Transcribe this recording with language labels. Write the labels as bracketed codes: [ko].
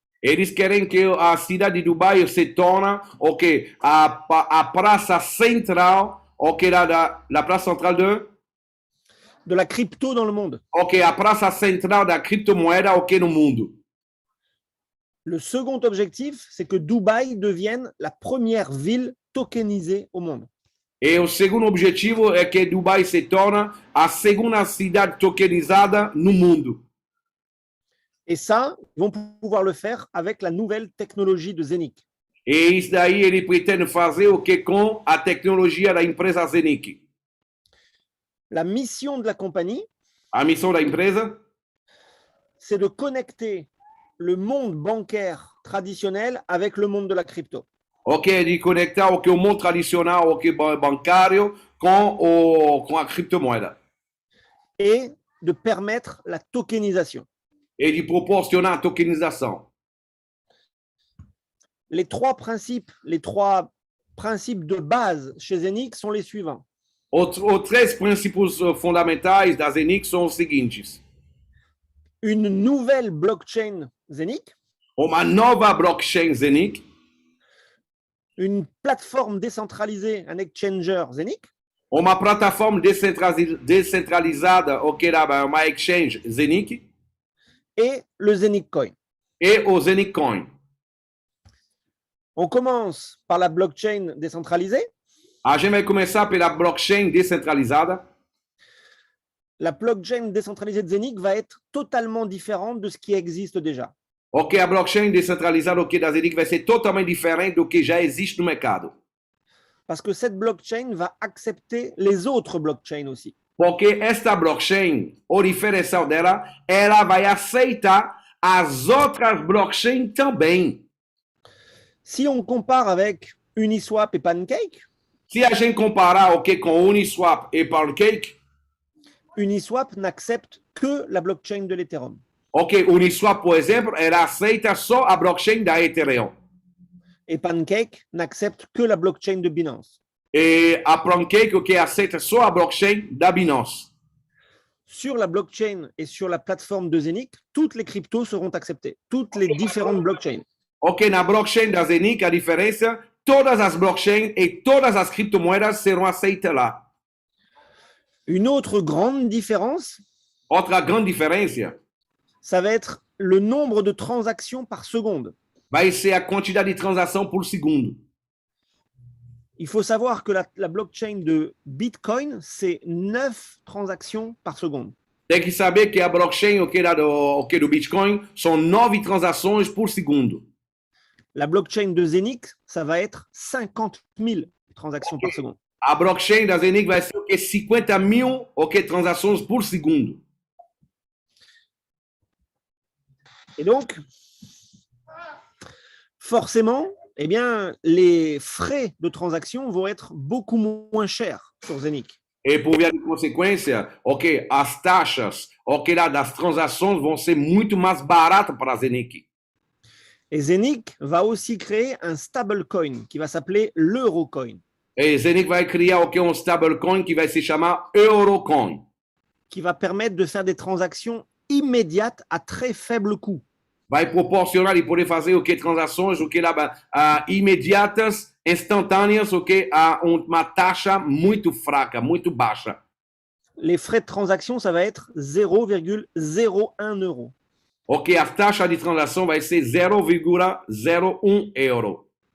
[pt] Eles querem que a cidade de Dubai se torne a praça central, la praça central [fr] de la crypto dans le monde. [pt] A praça central da criptomoeda no mundo. [fr] Le second objectif, c'est que Dubaï devienne la première ville tokenisée au monde. [pt] E o segundo objetivo é que Dubai se torne a segunda cidade tokenizada no mundo. [fr] Et ça, ils vont pouvoir le faire avec la nouvelle technologie de Zenic. [pt] E isso daí ele pretende fazer com a tecnologia da empresa Zenic. [fr] La mission de la compagnie, [pt] A missão da empresa [fr] c'est de connecter le monde bancaire traditionnel avec le monde de la crypto. [pt] de conectar o mundo tradicional, bancário com a criptomoeda. [fr] Et de permettre la tokenisation. [pt] E de proporcionar a tokenização. [fr] Les trois principes de base chez Zenic sont les suivants. [pt] Os três princípios fundamentais da Zenic são os seguintes. [fr] Une nouvelle blockchain Zenic, [pt] Uma nova blockchain Zenic, [fr] une plateforme décentralisée, un exchanger Zenic, [pt] uma plataforma descentralizada, uma exchange Zenic, [fr] et le Zenic Coin. [pt] e o Zenic Coin. [fr] On commence par la blockchain décentralisée. [pt] A gente vai começar pela blockchain descentralizada. [fr] La blockchain décentralisée de Zenic va être totalement différente de ce qui existe déjà. [pt] A blockchain descentralizada da Zenic vai ser totalmente diferente do que já existe no mercado. [fr] Parce que cette blockchain va accepter les autres blockchains aussi. [pt] Porque esta blockchain, o diferencial dela, ela vai aceitar as outras blockchains também. [fr] Si on compare avec Uniswap et Pancake, [pt] Se a gente comparar com Uniswap e Pancake, [fr] Uniswap n'accepte que la blockchain de l'Ethereum. [pt] Uniswap, por exemplo, ela aceita só a blockchain da Ethereum. [fr] Et Pancake n'accepte que la blockchain de Binance. [pt] E a Pancake, aceita só a blockchain da Binance. [fr] Sur la blockchain et sur la plateforme de Zenic, toutes les cryptos seront acceptées, toutes les différentes blockchains. [pt] Na blockchain da Zenic, a diferença, todas as blockchains e todas as criptomoedas serão aceitas lá. [fr] Une autre grande différence, [pt] Outra grande diferença [fr] ça va être le nombre de transactions par seconde. [pt] vai ser a quantidade de transação por segundo. [fr] Il faut savoir que la blockchain de Bitcoin, c'est 9 transactions par seconde. [pt] Tem que saber que a blockchain do Bitcoin são 9 transações por segundo. [fr] La blockchain de Zenic, ça va être 50 000 transactions par seconde. [pt] A blockchain da Zenic vai ser 50.000 transações por segundo. [fr] Et donc, forcément, eh bien, les frais de transaction vont être beaucoup moins chers sur Zenic. [pt] E por via de consequência, as taxas das transações vão ser muito mais baratas para a Zenic. [fr] Et Zenic va aussi créer un stablecoin qui va s'appeler l'Eurocoin. [pt] E Zenic vai criar stablecoin que vai se chamar Eurocoin, [fr] qui va permettre de faire des transactions immédiates à très faible coût. [pt] Vai proporcionar de poder fazer transações imediatas, instantâneas, a uma taxa muito fraca, muito baixa. [fr] les frais de transaction, ça va être 0,01 euro. [pt] Ok, a taxa de transação vai ser 0,01 euro.